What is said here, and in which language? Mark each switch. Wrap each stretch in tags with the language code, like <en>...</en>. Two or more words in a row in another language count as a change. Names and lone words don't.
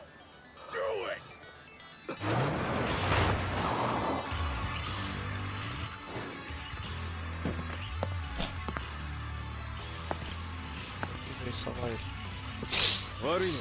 <en>Do it!</en> <pt>Vem salvar ele.</pt> <ja>悪いな。</ja>